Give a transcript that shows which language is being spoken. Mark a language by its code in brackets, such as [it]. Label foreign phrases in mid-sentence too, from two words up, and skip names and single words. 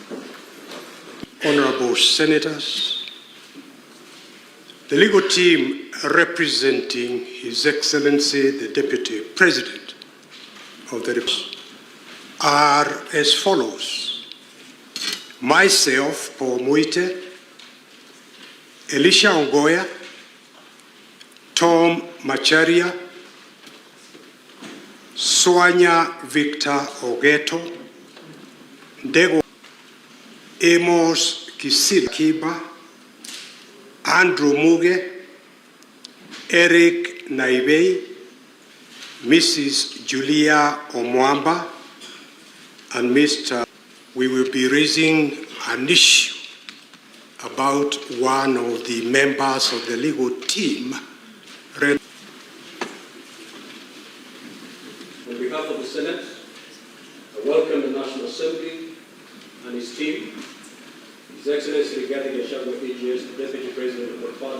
[en] Honorable Senators, the legal team representing His Excellency the Deputy President of the Republic are as follows. Myself, Paul Muite, Elisha Ongoya, Tom Macharia, Swanya Victor Ogeto, Ndego Amos Kisila Kiba, Andrew Muge, Eric Naibei, Mrs. Julia Omwamba, and Mr. We will be raising an issue about one of the members of the legal team. On behalf of the Senate, I welcome the National Assembly and his team, His Excellency Gachagua, PGS, the Deputy President of the party.